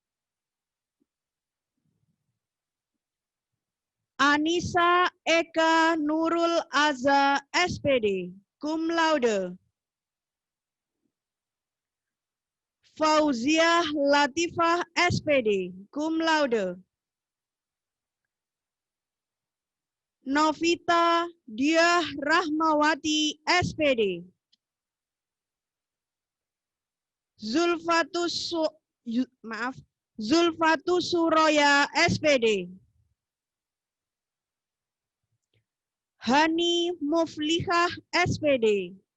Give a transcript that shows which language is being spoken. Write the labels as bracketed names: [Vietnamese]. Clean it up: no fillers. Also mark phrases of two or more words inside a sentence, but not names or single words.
[Indonesian] Anissa Eka Nurul Aza SPD, [Latin] cum laude. [Indonesian] Fauziah Latifah SPD, [Latin] cum laude. [Indonesian] Novita Diah Rahmawati SPD. Zulfatus Suroya SPD. Hani Muflihah SPD.